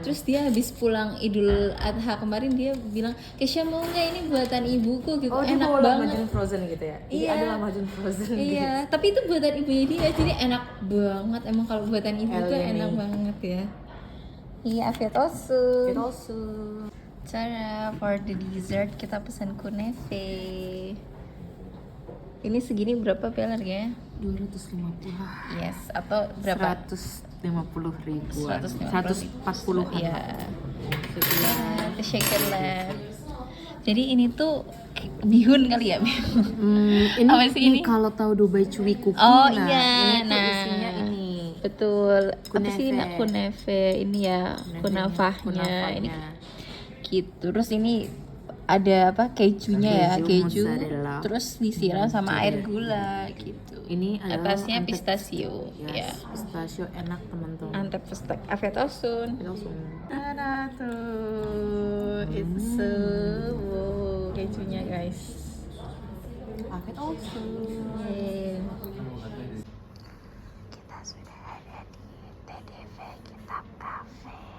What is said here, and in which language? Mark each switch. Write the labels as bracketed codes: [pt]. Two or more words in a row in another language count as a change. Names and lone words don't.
[id] Terus dia habis pulang Idul Adha kemarin, dia bilang, "Kesha mau nggak ini buatan ibuku gitu." Oh, dia enak bawa banget. Lahmajun frozen gitu ya? Jadi Iya. ada Lahmajun frozen Iya, tapi itu buatan ibunya dia, jadi enak banget. Emang kalau buatan ibu tuh Eleni. enak banget ya. Iya, [tr] afiyat olsun. [en] It also. [id] Cara [en] for the dessert [id] kita pesan kunefe. Ini segini berapa pelernya? 250. Yes, atau berapa? 150 ribuan. 140. 140-an. Iya. Kita shaker lah. Jadi ini tuh bihun kali ya? Ini, Apa sih ini? Kalau tahu Dubai Chewy Cookie, Oh nah, iya, ini tuh isinya ini. betul. Apa sih Kunefe. kunefe? Ini ya kunafahnya. Ini gitu. Terus ini ada apa, kejunya ya, keju. Mozzarella. Terus disiram sama air gula gitu. Ini adalah atasnya Antep- pistachio. Ya. Pistachio enak teman-teman. [tr] Antep pestek. Afiyat olsun. [id] Langsung. Ada tuh. [en] It's wow, [id] kejunya guys. [tr] Afiyat olsun. [id] Yeay. Kita sudah ada di TDV Kitab Cafe.